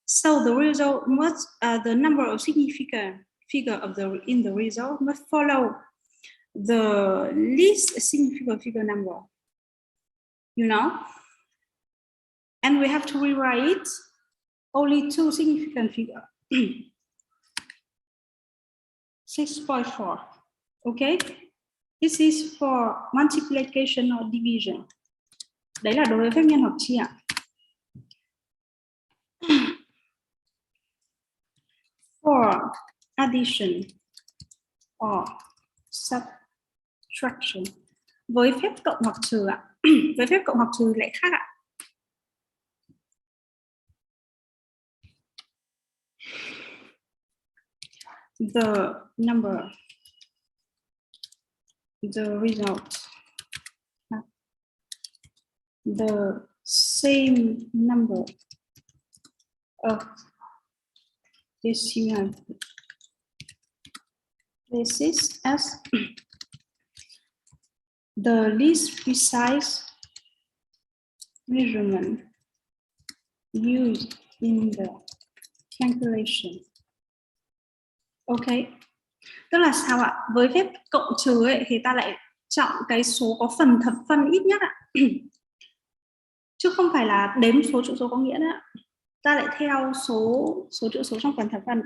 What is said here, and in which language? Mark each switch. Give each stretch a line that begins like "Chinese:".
English: So the result must the number of significant figure of in the result must follow the least significant figure number, you know, and we have to rewrite only 2 significant figure. 6.4. Okay, this is for multiplication or division.
Vietnamese: Đấy là đối với phép nhân hoặc chia.
English: For addition or subtraction,
Vietnamese: với phép cộng hoặc trừ ạ. Với phép cộng hoặc trừ lại khác ạ.
English: The number, the result, the same number of decimal places as the least precise measurement used in the calculation.
Vietnamese: Ok, tức là sao ạ? Với phép cộng trừ ấy, thì ta lại chọn cái số có phần thập phân ít nhất ạ. Chứ không phải là đếm số chữ số có nghĩa nữa. Ta lại theo số chữ số trong phần thập phân.